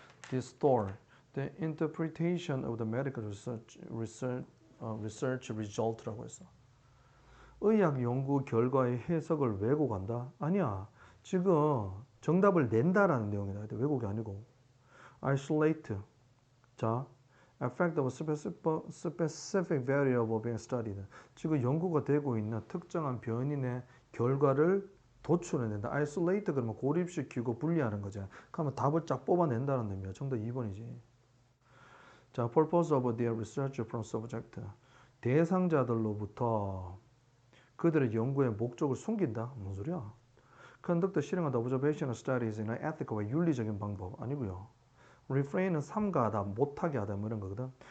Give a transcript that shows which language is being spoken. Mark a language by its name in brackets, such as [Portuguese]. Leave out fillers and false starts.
[English] Distort the interpretation of the medical research result [Korean] 라고 했어. 의학 연구 결과의 해석을 왜곡한다? 아니야. 지금 정답을 낸다라는 내용이다. 왜곡이 아니고. isolate. [English] 자, effect of specific variable being studied. [Korean] 지금 연구가 되고 있는 특정한 변인의 결과를 도출해낸다. isolate 그러면 고립시키고 분리하는 거죠. 그러면 답을 쫙 뽑아낸다는 의미야. 정답 2번이지. [English] 자, purpose of their research from subject. [Korean] 대상자들로부터 그들의 연구의 목적을 숨긴다. 무슨 소리야? conduct 실행한다. observational studies나 ethical 윤리적인 방법 아니고요. refrain은 삼가하다, 못하게 하다 뭐 이런 거거든.